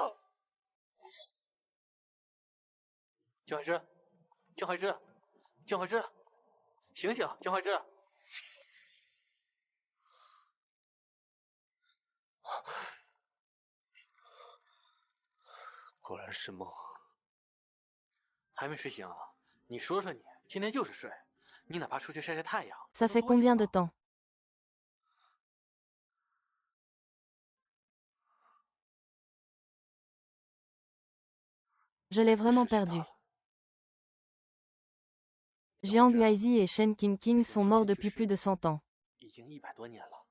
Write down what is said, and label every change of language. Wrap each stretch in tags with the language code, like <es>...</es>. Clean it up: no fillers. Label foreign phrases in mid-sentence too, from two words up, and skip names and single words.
<zh>江怀之，江怀之，江怀之，醒醒，江怀之！果然是梦。还没睡醒啊？你说说你，天天就是睡，你哪怕出去晒晒太阳。</zh> <fr>Ça fait combien de temps? Je l'ai vraiment perdu. Jiang Guizi et Shen Qingqing sont morts depuis plus de 100 ans.</fr> <zh>已经100多年了。</zh>